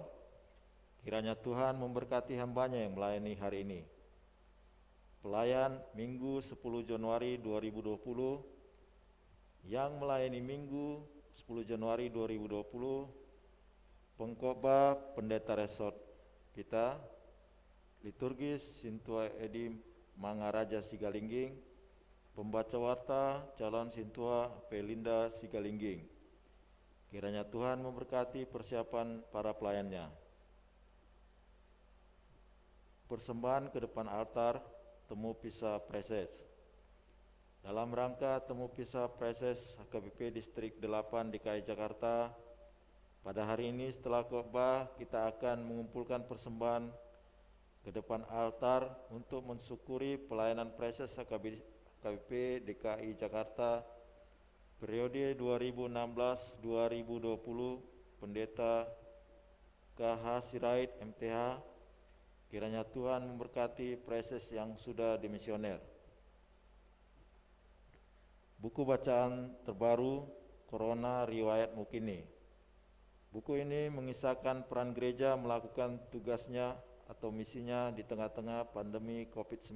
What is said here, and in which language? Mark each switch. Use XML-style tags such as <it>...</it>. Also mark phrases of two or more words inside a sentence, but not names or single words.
<id>Kiranya Tuhan memberkati hambanya yang melayani hari ini. Pelayan Minggu 10 Januari 2020, yang melayani Minggu 10 Januari 2020, pengkhotbah pendeta resort kita, liturgis Sintua Edi Mangaraja Sigalingging, pembaca warta calon Sintua Pelinda Sigalingging. Kiranya Tuhan memberkati persiapan para pelayannya. Persembahan ke depan altar temu pisah preses. Dalam rangka temu pisah preses HKBP Distrik 8 DKI Jakarta, pada hari ini setelah khotbah kita akan mengumpulkan persembahan ke depan altar untuk mensyukuri pelayanan preses HKBP DKI Jakarta periode 2016-2020, Pendeta KH Sirait MTH. Kiranya Tuhan memberkati preses yang sudah dimisioner. Buku bacaan terbaru, Corona Riwayat Mukini. Buku ini mengisahkan peran gereja melakukan tugasnya atau misinya di tengah-tengah pandemi COVID-19.</id>